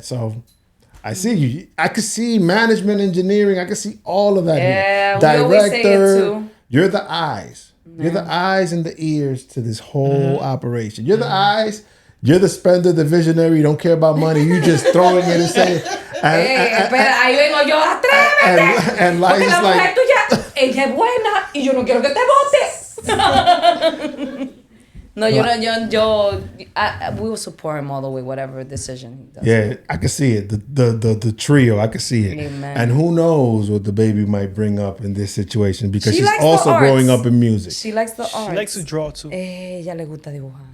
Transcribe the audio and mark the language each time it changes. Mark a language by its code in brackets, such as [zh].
[en] So I see you. I could see management, engineering. I could see all of that. Yeah, here. we always say it too. You're the eyes. You're the eyes and the ears to this whole operation. You're the eyes. You're the spender, the visionary. You don't care about money. You just throwing it and saying. [es] Espera, ahí vengo yo, atrévete. [en] And [es] Porque [en] Liza's [es] la mujer [en] like, [es] tuya, ella es buena y yo no quiero que te vote. [en] No, we will support him all the way, whatever decision he does. yeah, I can see it. The trio, I can see it. Amen. And who knows what the baby might bring up in this situation, because She she's likes the also arts. growing up in music. She likes the art. She likes to draw too. [es] Ella le gusta dibujar.